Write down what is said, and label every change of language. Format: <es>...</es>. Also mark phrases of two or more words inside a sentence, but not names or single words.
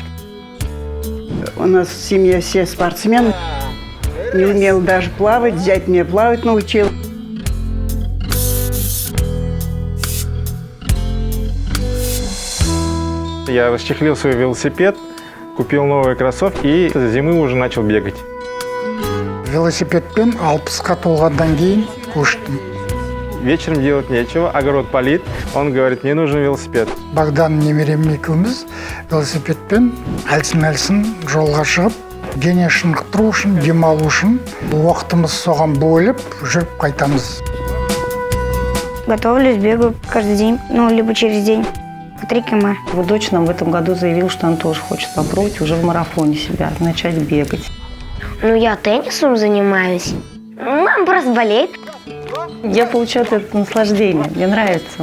<ru>У нас в семье все спортсмены. Не умел даже плавать, зять меня плавать научил. Я расчехлил свой велосипед, купил новые кроссовки и с зимы уже начал бегать.</ru> <kk>Велосипедпен 60-қа толғаннан кейін көштім.</kk> <ru>Вечером делать нечего, огород полит. Он говорит, мне нужен велосипед.</ru> <kk>Богдан немерем екеуміз велосипедпен әлсін-әлсін жолға шығып, дене шынықтыру үшін, демалу үшін уақытымыз соған бөліп, жүріп қайтамыз.</kk> <ru>Готовлюсь, бегаю каждый день, либо через день. 3 км. Его дочь нам в этом году заявила, что она тоже хочет попробовать уже в марафоне себя, начать бегать. Я теннисом занимаюсь. Мама просто болеет. Я получаю от этого наслаждение, мне нравится.</ru>